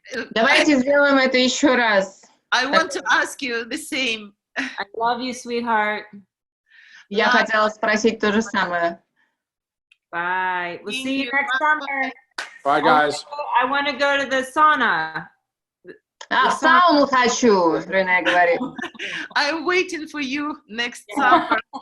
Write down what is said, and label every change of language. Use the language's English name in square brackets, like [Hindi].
[Russian] Давайте сделаем это еще раз. [English] I want to ask you the same. I love you, sweetheart. [Russian] Я хотела спросить то же самое. [English] Bye. We'll Thank see you you. next summer. Bye, guys. I want to go to the sauna. [Russian] В сауну хочу, Рене говорит. [English] I'm waiting for you next summer.